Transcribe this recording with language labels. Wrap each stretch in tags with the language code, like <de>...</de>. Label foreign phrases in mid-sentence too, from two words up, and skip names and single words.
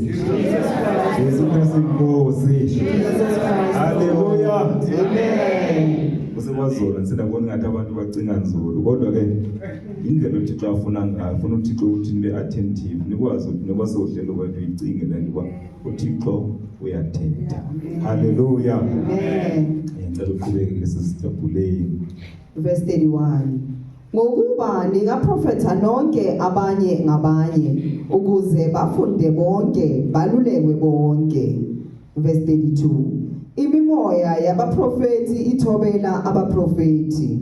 <xh>Yesu Kristu inkosi. Hallelujah. Amen. Kusebazola sinabona ngathi abantu bacinga nzulu, kodwa ke indlela uThixo afuna ngayo, ufuna uThixo ukuthi nibe attentive, nikwazi ukuthi noba sewuhlelo kwethu icinge le nto uThixo uyathetha. Hallelujah. Amen.</xh> <zu>Ngicela uqhubeke sisijabuleni. Verse 31. Ngokuba ningaprofetha nonke abanye ngabanye ukuze bafunde bonke balulekwe bonke. Verse 32. Imimoya yabaprofeti ithobela abaprofeti.</zu>